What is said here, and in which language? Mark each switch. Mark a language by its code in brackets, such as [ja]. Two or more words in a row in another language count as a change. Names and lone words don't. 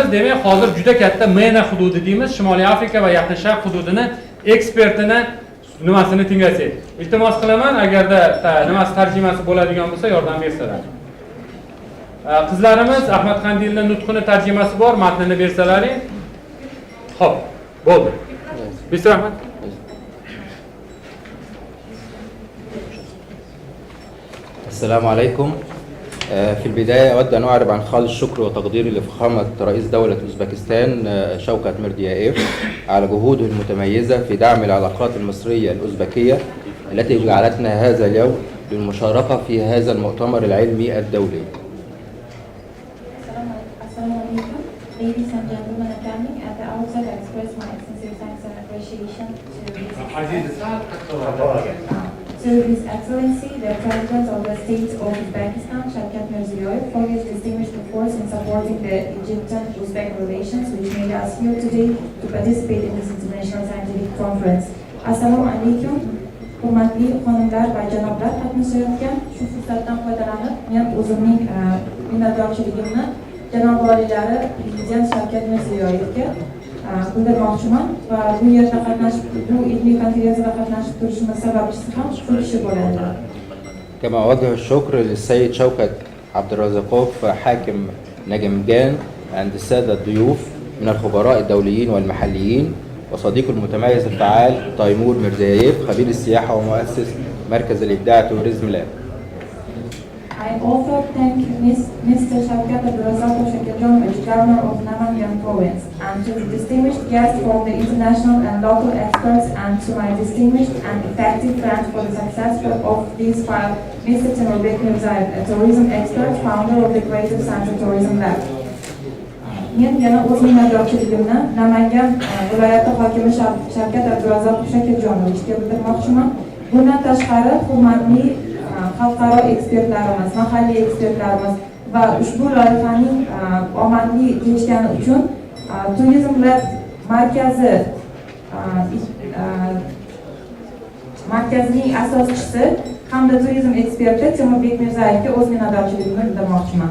[uz] Demak, hozir juda katta MENA hududi deymiz, Shimoliy Afrika va Yaqin Sharq hududini ekspertini nimasini tinglasak. Iltimos qilaman, agarda nimasi tarjimasi bo'ladigan bo'lsa, yordam bersalar. Qizlarimiz Ahmad Qandilning nutqini tarjimasi bor, matnini bersalaring. Xo'p, bo'ldi. Bismillah Ahmad. [ar] السلام عليكم. في البداية أود أن أعرب عن خالص الشكر وتقديري لفخامة رئيس دولة أوزبكستان شوكت ميرديايف على جهوده المتميزة في دعم العلاقات المصرية الأوزبكية التي جعلتنا هذا اليوم للمشاركة في هذا المؤتمر العلمي الدولي. [en] Ladies and gentlemen attending, at the outset I express my sincere thanks and appreciation to His Excellency, the President of the State of Uzbekistan, Shavkat Mirziyoyev, for his distinguished efforts in supporting the Egyptian-Uzbek relations, which made us here today to participate in this international scientific conference. [uz] Assalomu alaikum, hurmatli xonimlar va janoblar, qatnashayotgan shu fursatdan foydalanib, men o'zimning minnatdorchiligimni janob olilari Prezident Shavkat Mirziyoyevga bildirmoqchiman va bu yerda qatnashib, bu ilmiy konferensiyada qatnashib turishimiz sababchisi ham shu kishi bo'ladi. [ar] كما أوجه الشكر للسيد شوكت عبد الرزاقوف حاكم نجمجان عند السادة الضيوف من الخبراء الدوليين والمحليين وصديقه المتميز الفعال تيمور ميرزيايف خبير السياحة ومؤسس مركز الإبداع توريزم لاب. [en] I also thank Mr. Shavkat Abdurazakov, Governor of Namangan Province, and to the distinguished guests from the international and local experts, and to my distinguished and effective friend for the success of this file, Mr. Timur Mirzayev, a tourism expert, founder of the Creative Center Tourism Lab. [uz] Men yana o'z minnatdorchiligimni Namangan viloyati hokimi Shavkat Abdurazakov bildirmoqchiman. Bundan tashqari, hurmatli xalqaro ekspertlarimiz, mahalliy ekspertlarimiz va ushbu loyihaning omadli kechgani uchun Turizm Lab markazining asoschisi hamda turizm eksperti Timur Mirzaevga o'z minnatdorchiligimni bildirmoqchiman.